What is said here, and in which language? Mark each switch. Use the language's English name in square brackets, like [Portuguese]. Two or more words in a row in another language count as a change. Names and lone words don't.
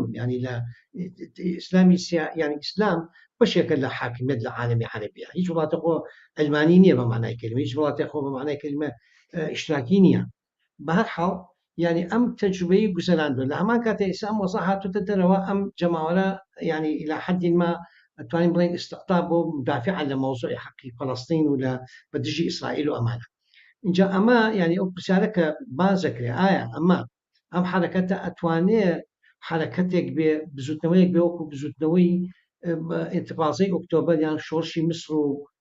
[Central Kurdish] ینی لە ئیسلامی ینی ئیسلام بەشێکە لە حاکمیت لە عالەمی عەرەبیە هیچ وڵاتە خۆ ئەلمانی نییە بە مانای کلمە هیچ وڵاتی خۆ بە مانای کلمە ئیشتراکی نییە بە هەر حاڵ ینی ئەم تەجروبەی گوزەراندووە لە هەمان کاتە ئێستا ئەم وەزە هاتووەتە دەرەوە ئەم جەماوەرە ینی [Arabic] إلى حد ما [Central Kurdish] توانین بڵین استقطاب بۆ مدافعا لە مەوزوعی حەقی فەڵەستین و لە بەدژی ئیسرائیل و ئەمانە اینجا ئەمە ینی ئەو پرسیارە کە بازەکرێ ئایا ئەمە ئەم حرەکەتە ئەتوانێت حرەکەتێک بێ بزوتنەوەیەک بێ وەکو بزوتنەوەی ئینتیفاضەی ئۆکتۆبەر یان شۆڕشی میسر و